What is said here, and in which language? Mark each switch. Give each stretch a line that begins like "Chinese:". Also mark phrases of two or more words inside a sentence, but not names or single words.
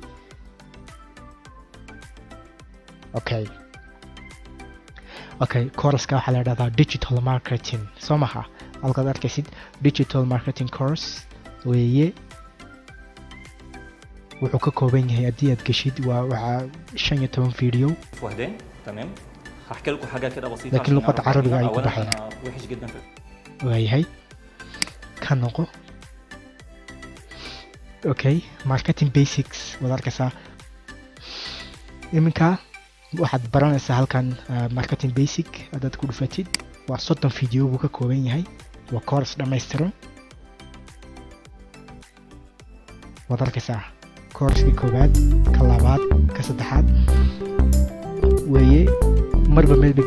Somali: okay course-ka waxaa la yidhahdaa
English: digital marketing
Somali: soo maha halkaad arkaysid
English: digital marketing course
Somali: weeye wuxuu ka kooban yahay haddii aad geshid waxaa 15 video
Arabic: تمام هحكي لكم حاجه كده بسيطه لكن لغه عربيه
Somali: ay ku baxayaan
Arabic: وحش جدا
Somali: waayahay ka noqo okay
English: marketing basics
Somali: waad arkaysaa iminka waxaad baranaysaa halkan
English: marketing basic
Somali: haddaad ku dhufatid waa 30 video buu ka kooban yahay waa course dhammaystiran waad arkaysaa course-ka koobaad ka labaad ka saddexaad weeye marba meel bay